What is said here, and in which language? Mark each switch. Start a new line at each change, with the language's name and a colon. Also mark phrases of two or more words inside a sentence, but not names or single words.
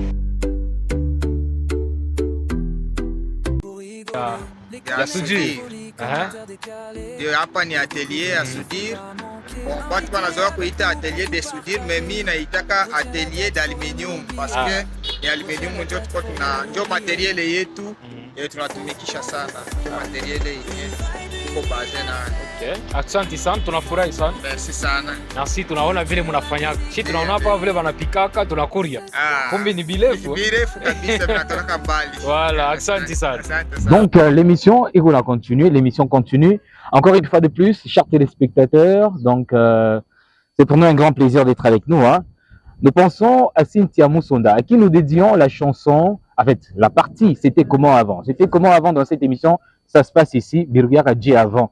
Swahili: Ya Suji, Ndio hapa ni atelier ya soudure. Watu wanazoea kuita
French: atelier de soudure,
Swahili: mais mimi naitaka
French: atelier d'aluminium parce que
Swahili: ni aluminium ndio materiel yetu tunatumikisha sana. Ndio materiel yenyewe iko base na. Okay. Asante sana, tunafurahi sana. Merci sana. Na sisi tunaona vile mnafanya. Sisi tunaona hapa vile wanapikaka tunakuria. Kumbe ni birefu. Birefu kabisa vinatoka mbali. Voilà, asante sana.
French: Donc l'émission, et on a continué, l'émission continue. Encore une fois de plus, chers téléspectateurs, donc c'est pour nous un grand plaisir d'être avec nous. Hein. Nous pensons à Cynthia Moussonda, à qui nous dédions la chanson, en fait, la partie, c'était comment avant. C'était comment avant dans cette émission, ça se passe ici, Birgar a dit avant.